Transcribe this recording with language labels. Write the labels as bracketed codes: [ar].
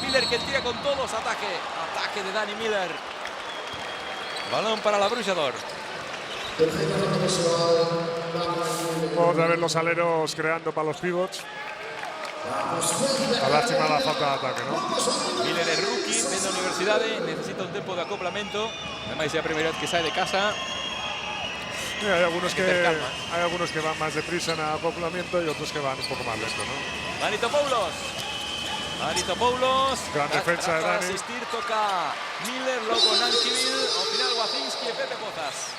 [es] Miller que tira con todos. Ataque. Ataque de Dani Miller. Balón para la Bruixador. Otra vez los aleros creando para los pivots. A lástima la falta de ataque, ¿no? [gl] Miller é rookie, ven da universidade, necesita un tempo de acoplamento. Ademais é a primeira vez que sae de casa. [es] Sí, hay algunos tener calma. hay algunos que van más deprisa en acoplamiento y otros que van un poco más lento, ¿no? Danitopoulos. Danitopoulos. Gran defensa de Para Dani. asistir toca Miller, luego Nankivil, al final Wacinski y Pepe Pozas.